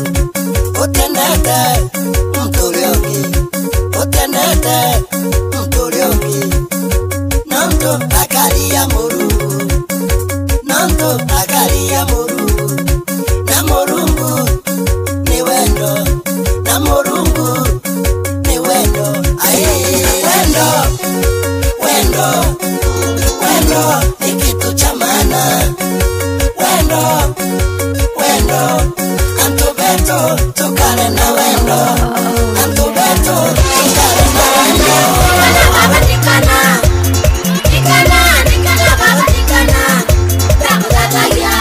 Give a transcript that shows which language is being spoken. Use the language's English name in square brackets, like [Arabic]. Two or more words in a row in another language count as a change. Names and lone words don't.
[Meru] utendete mturiogi, utendete mturiogi, nanto akaria murungu, nanto akaria murungu, na murungu ni wendo, na murungu ni wendo. Aye, wendo, wendo, wendo [Swahili] ni kitu cha maana. [Meru] Wendo, wendo, antubeto tukare na wendo, antubeto tukare na wendo. Baba tikana, tikana, tikana, baba tikana. Takutata